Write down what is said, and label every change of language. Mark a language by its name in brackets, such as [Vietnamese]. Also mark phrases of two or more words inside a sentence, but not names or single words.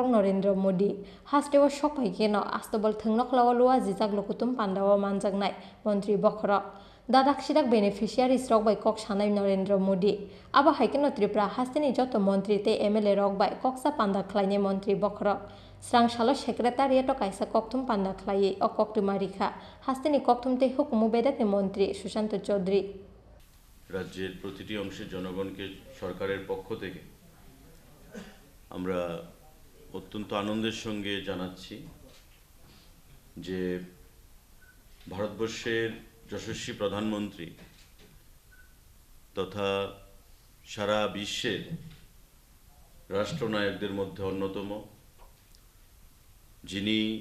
[Kok Borok] Narendra Modi Hasteo Shok Pai Keno Astabal Thung Noklawa Luajizak Lukutum Pandao Manjak Nai Montri Bokrok Dadak Shidak Beneficiaries Rok by Kok Shanai Narendra Modi Aba Haikeno Tripura Hastini Joto Montri Te MLA Rok by Koksa Panda Klaine Montri Bokrok Strangsala Secretariat Kaisa Koktum Panda Klaye O Koktum Marikha Hastini Koktum Te Hukmu Bedakni Montri Sushant Chaudhary [Bangla] রাজ্যের প্রতিটি অংশের জনগণকে সরকারের পক্ষ থেকে আমরা অত্যন্ত আনন্দের সঙ্গে জানাচ্ছি যে ভারতবর্ষের যশস্বী প্রধানমন্ত্রী তথা সারা বিশ্বের রাষ্ট্রনায়কদের মধ্যে অন্যতম, যিনি